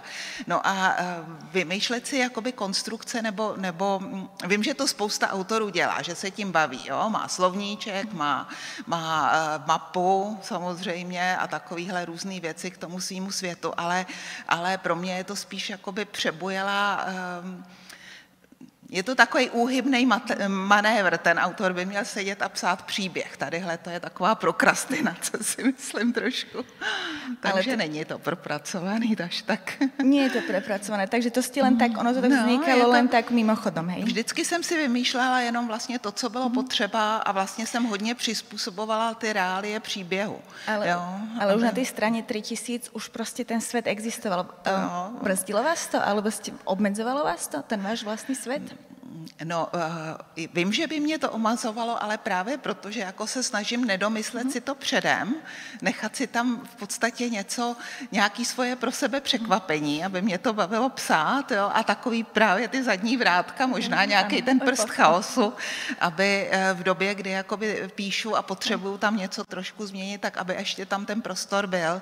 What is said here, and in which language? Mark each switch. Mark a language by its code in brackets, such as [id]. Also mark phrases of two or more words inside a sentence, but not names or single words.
[cs] No a vymýšlet si jakoby konstrukce, nebo vím, že to spousta autorů dělá, že se tím baví, jo, má slovníček, má mapu samozřejmě a takovýhle různý věci k tomu svýmu světu, ale pro mě je to spíš jakoby přebujelá. Je to takový úhybný manévr, ten autor by měl sedět a psát příběh. Tadyhle to je taková prokrastinace, si myslím trošku. Takže není to propracovaný až tak. [sk] Nie je to prepracované, takže to ste len tak, ono to tak vznikalo len tak mimochodom, hej? [cs] Vždycky jsem si vymýšlela jenom vlastně to, co bylo potřeba a vlastně jsem hodně přizpůsobovala ty reálie příběhu. [sk] Ale už na tej strane 3000 už prostě ten svet existoval. Brzdilo vás to, alebo obmedzovalo vás to, ten váš vlastní svet? [cs] No, vím, že by mě to omazovalo, ale právě proto, že jako se snažím nedomyslet si to předem, nechat si tam v podstatě nějaký svoje pro sebe překvapení, aby mě to bavilo psát, jo, a takový právě ty zadní vrátka, možná nějaký ten prst chaosu, aby v době, kdy jakoby píšu a potřebuju tam něco trošku změnit, tak aby ještě tam ten prostor byl.